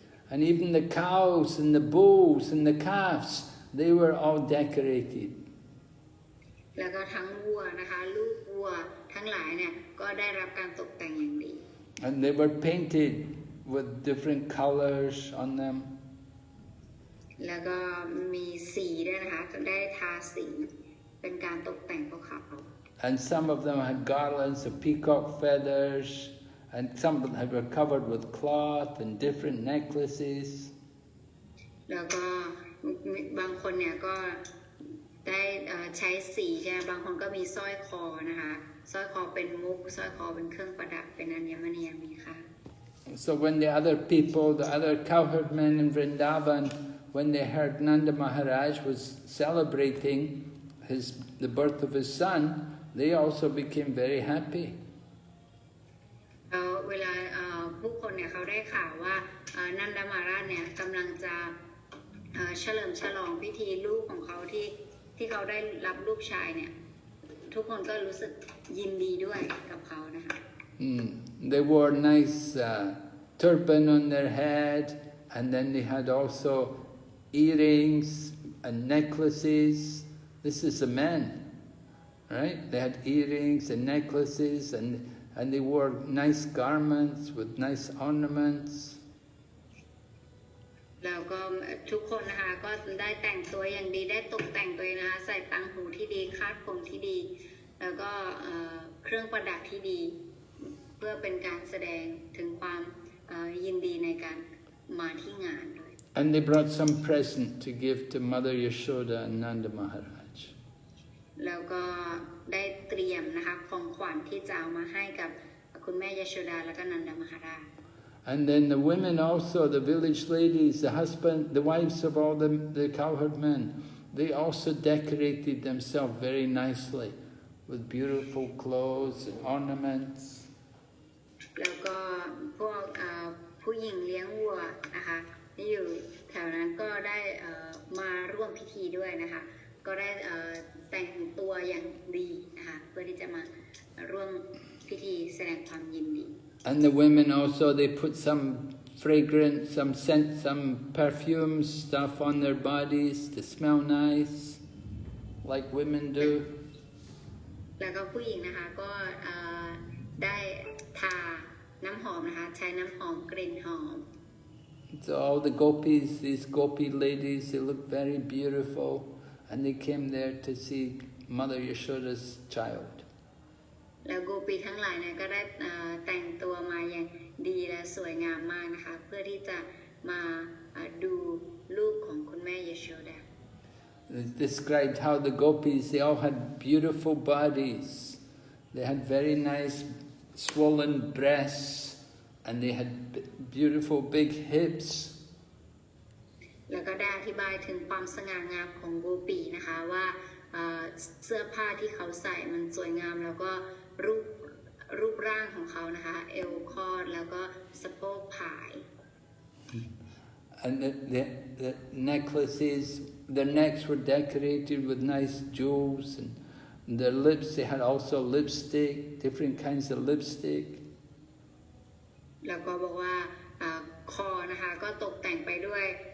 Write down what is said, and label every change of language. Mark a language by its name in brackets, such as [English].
[English] And even the cows and the bulls and the calves, they were all decorated. [Thai] แล้วก็ทั้งวัวนะคะลูกวัวทั้งหลายเนี่ยก็ได้รับการตกแต่งอย่างดี [English] And they were painted with different colors on them. [Thai] แล้วก็มีสีด้วยนะคะได้ทาสีเป็นการตกแต่งพวกเขา [English] And some of them had garlands of peacock feathers, and some of them were covered with cloth and different necklaces. [Thai] แล้วก็บางคนเนี่ยก็ได้ใช้สีใช่ไหมบางคนก็มีสร้อยคอนะคะสร้อยคอเป็นมุกสร้อยคอเป็นเครื่องประดับเป็นอัญมณีมีค่ะ [English] So when the other people, the other cowherd men in Vrindavan, when they heard Nanda Maharaj was celebrating the birth of his son, they also became very happy. [Thai] เวลาผู้คนเนี่ยเขาได้ข่าวว่านันดามหาราชเนี่ยกำลังจะเฉลิมฉลองพิธีลูกของเขาที่เขาได้รับลูกชายเนี่ยทุกคนก็รู้สึกยินดีด้วยกับเขานะคะ [English] They wore nice turban on their head, and then they had also earrings and necklaces. This is the men, right? They had earrings and necklaces, and they wore nice garments with nice ornaments. [Thai] แล้วก็ทุกคนนะคะก็ได้แต่งตัวอย่างดีได้ตกแต่งตัวนะคะใส่ตังหูที่ดีคาดผมที่ดีแล้วก็เครื่องประดับที่ดีเพื่อเป็นการแสดงถึงความยินดีในการมาที่งานด้วย [English] And they brought some present to give to Mother Yashoda and Nanda Maharaj. [Thai] แล้วก็ได้เตรียมนะคะของขวัญที่จะเอามาให้กับคุณแม่ยโชดาและก็นันดามหาราช [English] And then the women also, the village ladies, the wives of all the cowherd men, they also decorated themselves very nicely with beautiful clothes and ornaments. [Thai] แล้วก็พวกผู้หญิงเลี้ยงวัวนะคะที่อยู่แถวนั้นก็ได้มาร่วมพิธีด้วยนะคะก็ได้แต่งตัวอย่างดีนะคะเพื่อที่จะมาร่วมพิธีแสดงความยินดี [English] And the women also, they put some fragrant, some scent, some perfume stuff on their bodies to smell nice, like women do. [Thai] แล้วก็ผู้หญิงนะคะก็ได้ทาน้ำหอมนะคะใช้น้ำหอมกลิ่นหอม [English] So all the gopis, these gopi ladies, they look very beautiful, and they came there to see Mother Yashoda's child. [Thai] แล้วโกปีทั้งหลายเนี่ยก็ได้แต่งตัวมาอย่างดีและสวยงามมากนะคะเพื่อที่จะมาดูลูกของคุณแม่ยโชดา [English] It described how the gopis, they all had beautiful bodies. They had very nice swollen breasts, and they had beautiful big hips. [Thai] แล้วก็ได้อธิบายถึงความสง่างามของโกปีนะคะว่าเสื้อผ้าที่เขาใส่มันสวยงามแล้วก็รูปร่างของเขานะคะเอวคอดแล้วก็สะโพกผาย [English] And the necklaces, their necks were decorated with nice jewels, and their lips, they had also lipstick, different kinds of lipstick. [Thai] แล้วก็บอกว่าคอนะคะก็ตกแต่งไปด้วย